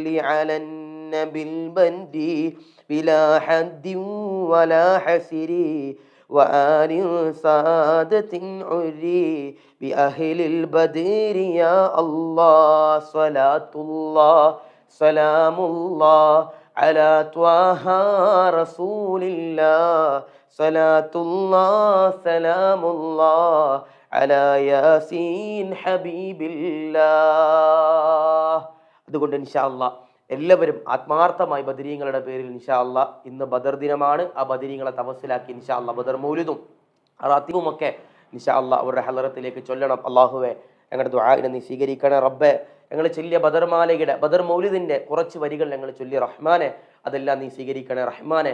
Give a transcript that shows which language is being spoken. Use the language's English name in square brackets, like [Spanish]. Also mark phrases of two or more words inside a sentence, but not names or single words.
[Arabic] على النبي البندي بلا حد ولا حسر وآل سادة عري بأهل البدر يا الله صلاة الله سلام الله على طه رسول الله صلاة الله سلام الله على ياسين حبيب الله. [Malayalam] അതുകൊണ്ട് [Arabic] إن شاء الله [Malayalam] എല്ലാവരും ആത്മാർത്ഥമായി ബദരീങ്ങളുടെ പേരിൽ [Arabic] إن شاء الله [Malayalam] ഇന്ന് ബദർ ദിനമാണ്. ആ ബദരീങ്ങളെ തവസ്സിലാക്കി [Arabic] إن شاء الله [Malayalam] ബദർ മൗലിദും റാത്തീബും ഒക്കെ [Arabic] إن شاء الله [Malayalam] അവരുടെ ഹലറത്തിലേക്ക് ചൊല്ലണം. അല്ലാഹുവേ ഞങ്ങളുടെ ദുആഇനെ നീ സ്വീകരിക്കണേ റബ്ബേ. ഞങ്ങൾ ചൊല്ലിയ ബദർമാലയുടെ ബദർ മൗലിദിന്റെ കുറച്ച് വരികൾ ഞങ്ങൾ ചൊല്ലി റഹ്മാനെ, അതെല്ലാം നീ സ്വീകരിക്കണേ റഹ്മാനെ.